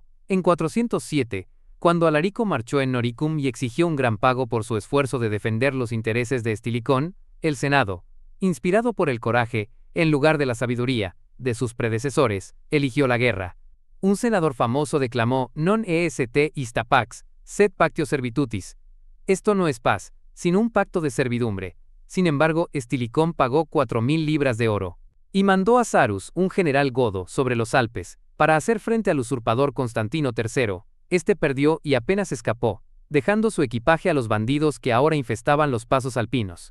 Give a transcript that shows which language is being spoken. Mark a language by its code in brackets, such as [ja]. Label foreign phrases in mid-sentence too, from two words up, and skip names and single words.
[es] En 407, cuando Alarico marchó en Noricum y exigió un gran pago por su esfuerzo de defender los intereses de Estilicón, el Senado, inspirado por el coraje, en lugar de la sabiduría, de sus predecesores, eligió la guerra. Un senador famoso declamó: [la] Non est ista pax, sed pactio servitutis. [es] Esto no es paz, sino un pacto de servidumbre. Sin embargo, Estilicón pagó 4.000 libras de oro. Y mandó a Sarus, un general godo, sobre los Alpes, para hacer frente al usurpador Constantino III. Este perdió y apenas escapó, dejando su equipaje a los bandidos que ahora infestaban los pasos alpinos.